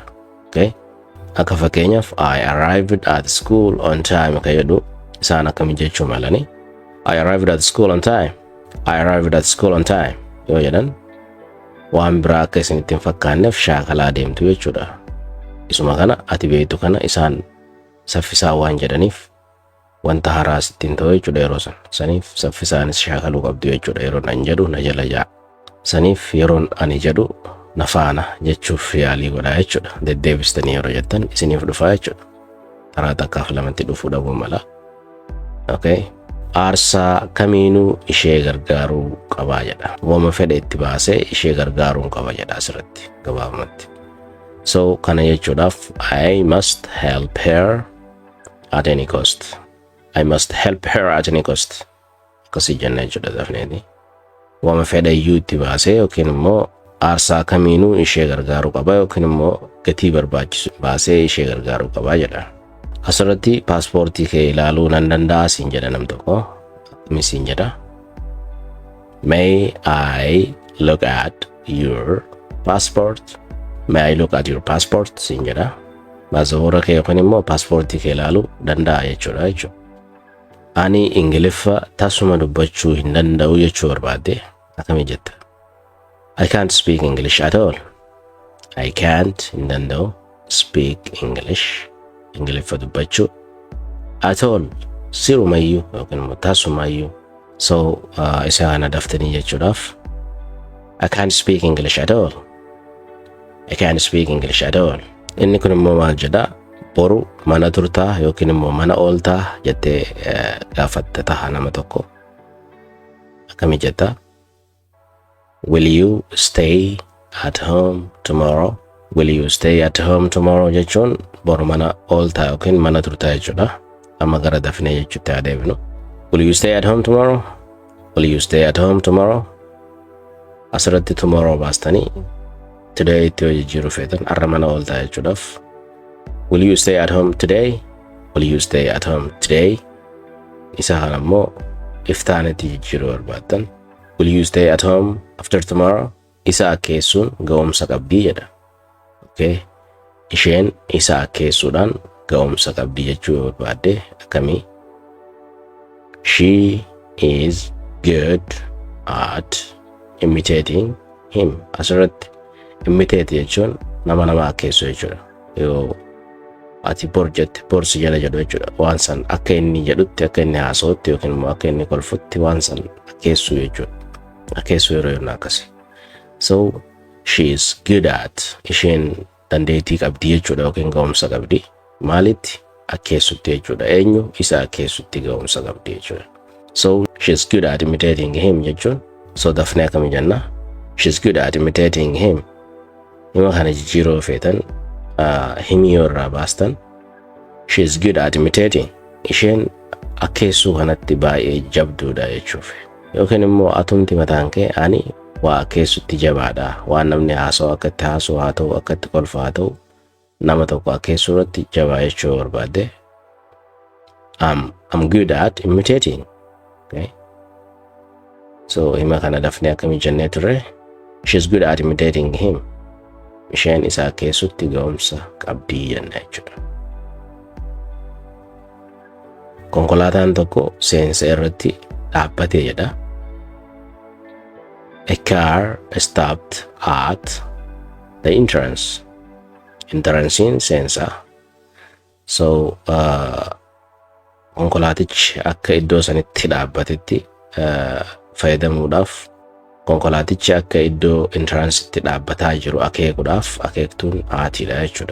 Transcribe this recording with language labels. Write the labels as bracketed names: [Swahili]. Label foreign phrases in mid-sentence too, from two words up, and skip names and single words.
[Oromo] Okay? Akka fakkeenyaaf [English] I arrived at school on time [Oromo] akka jedhu isaan akkamitti jechuu malani? [English] I arrived at school on time. I arrived at school on time. [Oromo] Yoo jedhan waan biraa akka isinitti hin fakkaanneef shaakalaa deemtu jechuudha. Isuma kana ati beektu kana isaan saffisaa waan jedhaniif wanta haaraa sittiin ta'u jechuudha yeroo san. Saniif saffisaanis shaakaluu qabdu jechuudha. Yeroon ani jedhu na jala jaa. Saniif yeroon ani jedhu na faana jechuuf yaalii godhaa jechuudha. Deddeebistanii yeroo jettan isiniif dhufaa jechuudha. Karaa takkaaf lamatti dhufuu dhabuu mala. Okay. Aarsaa kamiinuu ishee gargaaruu qabaa jedha. Wama fedhe itti baasee ishee gargaaruu qaba jedha asirratti gabaabumatti. So kana jechuudhaaf [English] I must help her at any cost. I must help her at any cost. [Oromo] Akkasii jenna jechuudha dafneeti. Wama fedhe iyyuu itti baasee yookiin immoo aarsaa kamiinuu ishee gargaaruu qaba yookiin immoo gatii barbaachisu baasee ishee gargaaruu qabaa jedha. Asirratti paaspoortii kee ilaaluu nan danda'a siin jedha nam tokko. Akkami siin jedha? [English] May I look at your passport? May I look at your passport [Oromo] siin jedha. Baasaboora kee yookiin immoo paaspoortii kee ilaaluu danda'a jechuudha jechuudha. Ani Ingiliffa tasuma dubbachuu hin danda'u jechuu barbaadde akkami jetta? [English] I can't speak English at all. I can't [Oromo] hin danda'u [English] speak English. [Oromo] Ingiliffa dubbachuu [English] at all [Oromo] sirumayyuu yookiin immoo tasumayyuu. [English] So [Oromo] isa kana daftanii jechuudhaaf [English] I can't speak English at all. I can't speak English at all. [Oromo] Inni kun immoo maal jedha? Boru mana turtaa yookiin immoo mana ooltaa jettee gaafatte ta'a nama tokko. Akkami jetta? [English] Will you stay at home tomorrow? Will you stay at home tomorrow [Oromo] jechuun boru mana ooltaa yookiin mana turtaa jechuudha. Amma gara dafnee jechuutti adeemnu. [English] Will you stay at home tomorrow? Will you stay at home tomorrow? [Oromo] Asirratti tomorrow baastanii today itti yoo jijjiiruu feetan har'a mana ooltaa jechuudhaaf. [English] Will you stay at home today? Will you stay at home today? [Oromo] Isa kana immoo iftaanitti jijjiiruu barbaaddan. [English] Will you stay at home after tomorrow? [Oromo] Isa akkeessuun ga'umsa qabdii jedha. Okay. Isheen isa akkeessuudhaan ga'umsa qabdii jechuu barbaadde akkamii? [English] She is good at imitating him. [Oromo] Asirratti imitate jechuun nama akkeessu jechuudha. Yoo ati bor jette bor si jala jedhu jechuudha. Waan san akka inni jedhutti akka inni haasa'utti yookiin immoo akka inni kolfutti waan san akkeessuu jechuudha. Akkeessuu yeroo yennaa akkasi. [English] So she is good at, [Oromo] isheen dandeettii qabdi jechuudha yookiin ga'umsa qabdi. Maalitti? Akkeessutti jechuudha. Eenyu? Isa akkeessutti ga'umsa qabdi jechuudha. [English] So she is good at imitating him jechuun. [Oromo] So dafnee akkami jenna? [English] She is good at imitating him. [Oromo] Hima kana jijjiiroo feetan himii yoo irraa baastan [English] she is good at imitating. [Oromo] Isheen akkeessuu kanatti baay'ee jabduudha jechuuf. Yookiin immoo atumti mataan kee ani waa akkeessutti jabaadha. Waan namni haasa'u akkatti haasa'u haa ta'u akkatti kolfa haa ta'u nama tokko akkeessuu irratti jabaa jechuu barbaadde. [English] I'm good at imitating. Okay. [Oromo] So hima kana dafnee akkami jennee turre? [English] She is good at imitating him. [Oromo] Isheen isa akkeessutti ga'umsa qabdii jenna jechuudha. Konkolaataan tokko seensa irratti dhaabbatee jedha. [English] A car stopped at the entrance. [Oromo] Entrancein seensa. So konkolaatichi akka iddoo sanitti dhaabbatetti fayyadamuudhaaf konkolaatichi akka iddoo entrancetti dhaabbataa jiru akeekuudhaaf akeektuun aatiidha jechuudha.